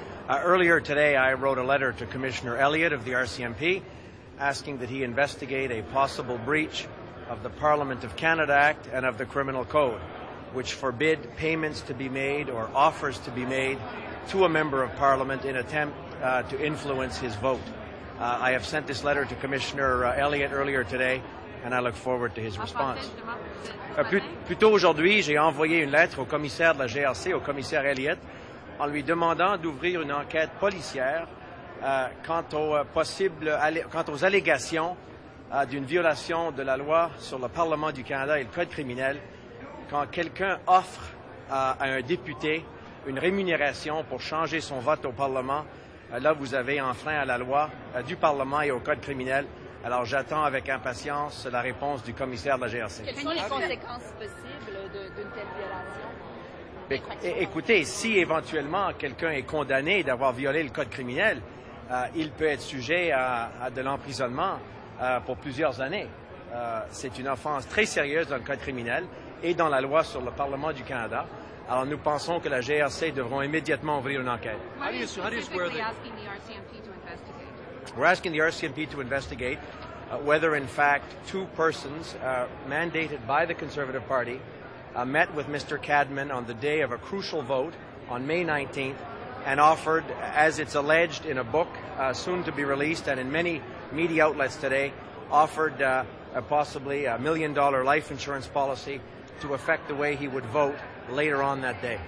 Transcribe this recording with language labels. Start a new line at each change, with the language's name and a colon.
English: Earlier today, I wrote a letter to Commissioner Elliott of the RCMP asking that he investigate a possible breach of the Parliament of Canada Act and of the Criminal Code, which forbid payments to be made or offers to be made to a member of Parliament in attempt to influence his vote. I have sent this letter to Commissioner Elliott earlier today, and I look forward to his response.
French: Plus tôt aujourd'hui, j'ai envoyé une lettre au commissaire de la GRC, au commissaire Elliott, en lui demandant d'ouvrir une enquête policière quant aux allégations d'une violation de la loi sur le Parlement du Canada et le Code criminel quand quelqu'un offre à un député une rémunération pour changer son vote au Parlement. Là, vous avez enfreint à la loi du Parlement et au Code criminel. Alors, j'attends avec impatience la réponse du commissaire de la GRC. Quelles sont les conséquences possibles d'une telle violation? Écoutez, si éventuellement quelqu'un est condamné d'avoir violé le Code criminel, il peut être sujet à de l'emprisonnement pour plusieurs années. C'est une offense très sérieuse dans le Code criminel et dans la loi sur le Parlement du Canada. Alors, nous pensons que la GRC devront immédiatement ouvrir une enquête.
English: What are you specifically asking the RCMP to investigate? We're asking the RCMP to investigate whether, in fact, two persons mandated by the Conservative Party met with Mr. Cadman on the day of a crucial vote on May 19th and offered, as it's alleged in a book soon to be released and in many media outlets today, offered possibly $1 million life insurance policy to affect the way he would vote later on that day.